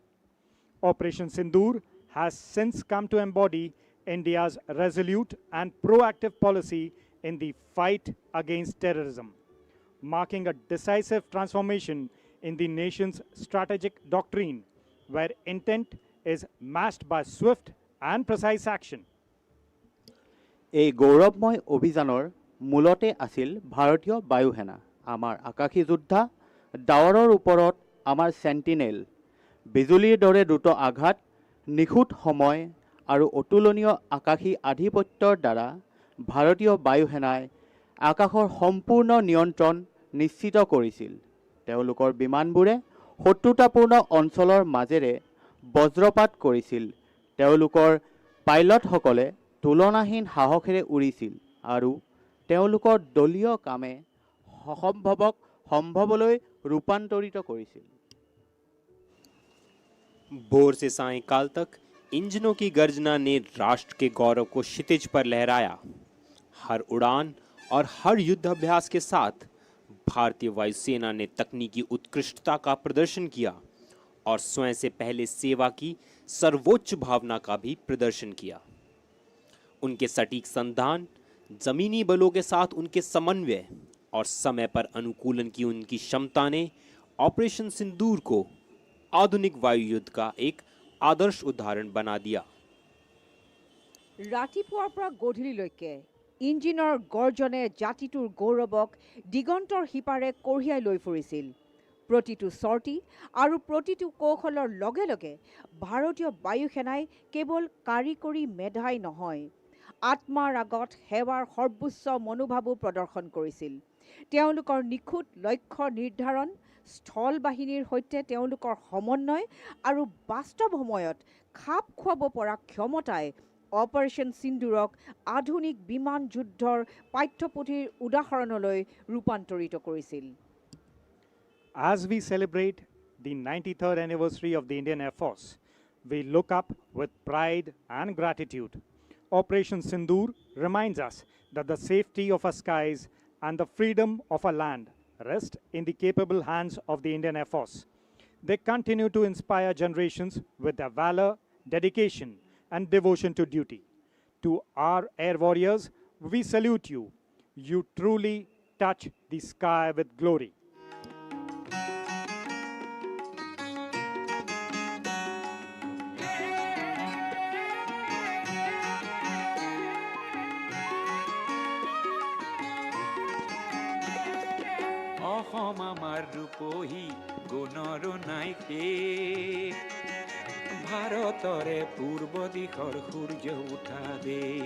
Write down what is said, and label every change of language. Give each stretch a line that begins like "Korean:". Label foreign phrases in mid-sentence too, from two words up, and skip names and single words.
English: Operation Sindoor has since come to embody India's resolute and proactive policy in the fight against terrorism, marking a decisive transformation in the nation's strategic doctrine, where intent is matched by swift and precise action."
Assamese: এই গৌৰৱময় অভিযানৰ মূলতে আছিল ভাৰতীয় বায়ুসেনা, আমাৰ আকাশী যোদ্ধা, ডাৱৰৰ ওপৰত আমাৰ চেণ্টিনেল, বিজুলীৰ দৰে দ্ৰুত আঘাত, নিখুঁত সময় আৰু অতুলনীয় আকাশী আধিপত্যৰ দ্বাৰা ভাৰতীয় বায়ুসেনাই আকাশৰ সম্পূৰ্ণ নিয়ন্ত্ৰণ নিশ্চিত কৰিছিল। তেওঁলোকৰ বিমানবোৰে শত্ৰুতাপূৰ্ণ অঞ্চলৰ মাজেৰে বজ্ৰপাত কৰিছিল। তেওঁলোকৰ পাইলটসকলে তুলনাহীন সাহসেৰে উৰিছিল আৰু তেওঁলোকৰ দলীয় কামে অসম্ভৱক সম্ভৱলৈ ৰূপান্তৰিত কৰিছিল।
Hindi: भोर से सायंकाल तक इंजनों की गर्जना ने राष्ट्र के गौरव को क्षितिज पर लहराया। हर उड़ान और हर युद्ध अभ्यास के साथ भारतीय वायुसेना ने तकनीकी उत्कृष्टता का प्रदर्शन किया और स्वयं से पहले सेवा की सर्वोच्च भावना का भी प्रदर्शन किया। उनके सटीक संधान, जमीनी बलों के साथ उनके समन्वय और समय पर अनुकूलन की उनकी क्षमता ने ऑपरेशन सिंदूर को आधुनिक वायु युद्ध का एक आदर्श उदाहरण बना दिया।
Assamese: ৰাতিপুৱাৰ পৰা গধূলিলৈকে ইঞ্জিনৰ গৰ্জনে জাতিটোৰ গৌৰৱক দিগন্তৰ সিপাৰে কঢ়িয়াই লৈ ফুৰিছিল। প্ৰতিটো চৰ্টি আৰু প্ৰতিটো কৌশলৰ লগে লগে ভাৰতীয় বায়ুসেনাই কেৱল কাৰিকৰী মেধাই নহয়, আত্মাৰ আগত সেৱাৰ সৰ্বোচ্চ মনোভাৱো প্ৰদৰ্শন কৰিছিল। তেওঁলোকৰ নিখুঁত লক্ষ্য নিৰ্ধাৰণ, স্থল বাহিনীৰ সৈতে তেওঁলোকৰ সমন্বয় আৰু বাস্তৱ সময়ত খাপ খুৱাব পৰা ক্ষমতাই অপাৰেশ্যন সিন্দুৰক আধুনিক বিমান যুদ্ধৰ পাঠ্যপুথিৰ উদাহৰণলৈ ৰূপান্তৰিত কৰিছিল।
English: As we celebrate the 93rd anniversary of the Indian Air Force, we look up with pride and gratitude. Operation Sindoor reminds us that the safety of our skies and the freedom of our land rest in the capable hands of the Indian Air Force. They continue to inspire generations with their valor, dedication, and devotion to duty. To our air warriors, we salute you. You truly touch the sky with glory.
Assamese: অসম আমাৰ ৰূপহী গুণৰো নাই শেষ, ভাৰতৰে পূৰ্ব দিশৰ সূৰ্য উঠা দে।